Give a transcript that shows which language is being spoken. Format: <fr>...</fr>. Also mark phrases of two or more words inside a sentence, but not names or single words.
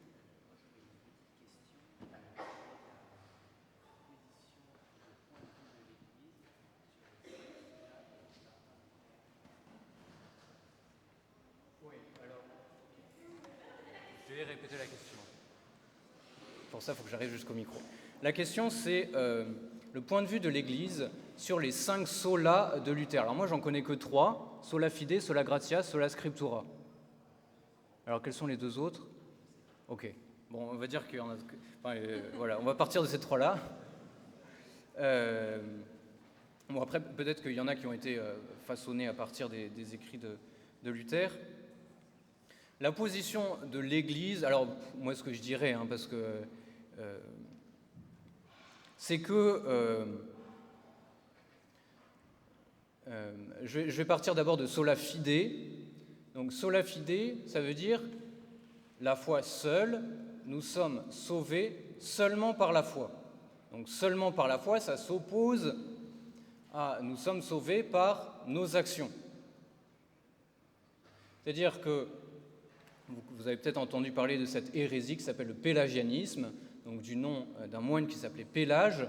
<fr>Oui, alors, je vais répéter la question. Pour ça, il faut que j'arrive jusqu'au micro. La question, c'est le point de vue de l'Église sur les 5 solas de Luther. Alors moi, j'en connais que 3,</fr> <la>sola fide, sola gratia, sola scriptura.</la> <fr>Alors, quels sont les 2 autres? Ok. Bon, on va dire qu'il y en a... voilà, on va partir de ces 3-là. Bon, après, peut-être qu'il y en a qui ont été façonnés à partir des écrits de Luther. La position de l'Église, alors moi ce que je dirais, parce que c'est que je vais partir d'abord de</fr> <la>sola fide. Donc sola fide,</la> <fr>ça veut dire la foi seule, nous sommes sauvés seulement par la foi. Donc seulement par la foi, ça s'oppose à nous sommes sauvés par nos actions. C'est-à-dire que vous avez peut-être entendu parler de cette hérésie qui s'appelle le pélagianisme, donc du nom d'un moine qui s'appelait Pélage.</fr>